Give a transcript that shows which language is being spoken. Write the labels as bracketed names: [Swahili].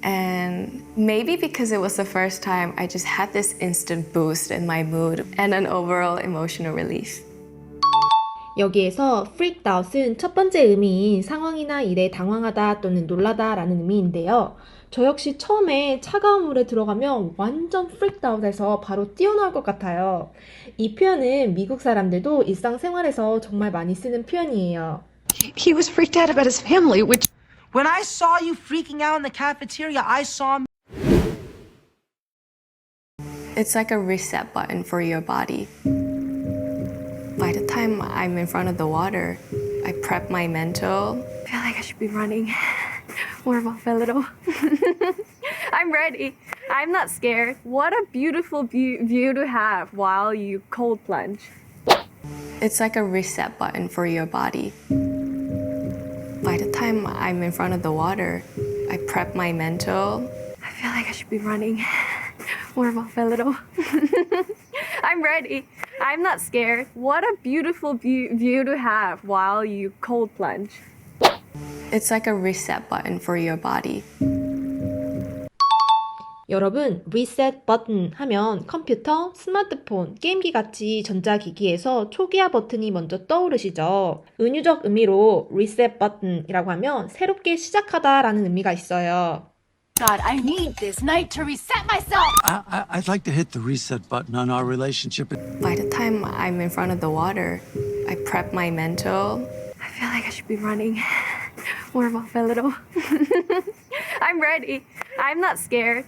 [English] And maybe because it was the first time, I just had this instant boost in my mood and an overall emotional relief. [Korean] 여기에서 freaked out은 첫 번째 의미인 상황이나 일에 당황하다 또는 놀라다 라는 의미인데요. 저 역시 처음에 차가운 물에 들어가면 완전 freaked out해서 바로 뛰어나올 것 같아요. 이 표현은 미국 사람들도 일상생활에서 정말 많이 쓰는 표현이에요. [English] He was freaked out about his family, which When I saw you freaking out in the cafeteria, I saw It's like a reset button for your body. By the time I'm in front of the water, I prep my mental. I feel like I should be running. Warm up a little. I'm ready. I'm not scared. What a beautiful view to have while you cold plunge. It's like a reset button for your body. By the time I'm in front of the water, I prep my mental. I feel like I should be running. Warm up a little. I'm ready. I'm not scared. What a beautiful view to have while you cold plunge. It's like a reset button for your body. [Korean] 여러분, reset button 하면 컴퓨터, 스마트폰, 게임기 같이 전자기기에서 초기화 버튼이 먼저 떠오르시죠? 은유적 의미로 reset button이라고 하면 새롭게 시작하다 라는 의미가 있어요. [English] God, I need this night to reset myself. I'd like to hit the reset button on our relationship. By the time I'm in front of the water, I prep my mental. I feel like I should be running. Warm up a little. I'm ready. I'm not scared.